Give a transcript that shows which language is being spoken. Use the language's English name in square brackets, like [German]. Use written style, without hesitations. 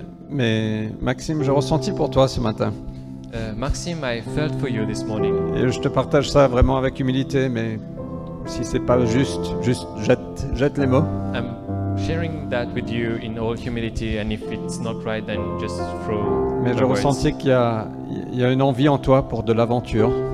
[French] Mais Maxime, j'ai ressenti pour toi ce matin. [English] Maxime, I felt for you this morning. [French] Et je te partage ça vraiment avec humilité, mais si c'est pas juste jette les mots. [English] I'm sharing that with you in all humility, and if it's not right, then just throw [French] Mais [English] the [French] j'ai [English] words. [French] ressenti qu'il y a une envie en toi pour de l'aventure.